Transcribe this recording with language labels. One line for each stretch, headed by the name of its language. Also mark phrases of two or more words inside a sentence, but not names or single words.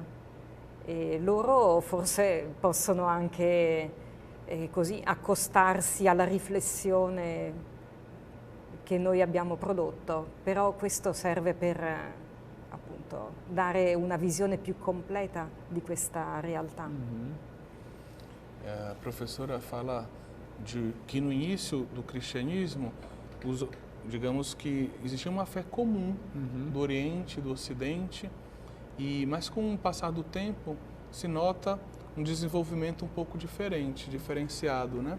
Italian: E loro forse possono anche così accostarsi alla riflessione che noi abbiamo prodotto, però questo serve per appunto dare una visione più completa di questa realtà.
Portuguese: A professora fala de que no início do cristianismo, digamos que existia uma fé comum do Oriente e do Ocidente, mas com o passar do tempo se nota um desenvolvimento um pouco diferenciado, né?